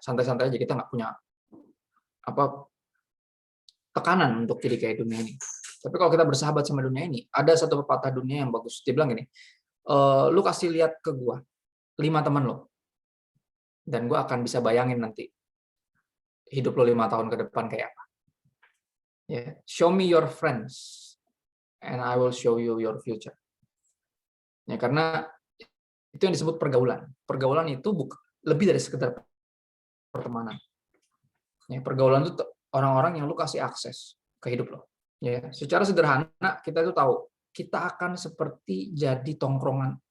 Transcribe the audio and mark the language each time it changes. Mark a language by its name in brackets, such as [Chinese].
[Indonesian] Santai-santai aja, kita nggak punya tekanan untuk jadi kayak dunia ini. Tapi kalau kita bersahabat sama dunia ini, ada satu pepatah dunia yang bagus. Dia bilang gini, lu kasih lihat ke gua 5 teman lo, dan gua akan bisa bayangin nanti hidup lo 5 tahun ke depan kayak apa. [English] Ya, show me your friends and I will show you your future. [Indonesian] Ya, karena itu yang disebut pergaulan. Pergaulan itu lebih dari sekedar pertemanan. Ya, pergaulan itu orang-orang yang lu kasih akses ke hidup lo. Ya, secara sederhana kita itu tahu kita akan seperti jadi tongkrongan.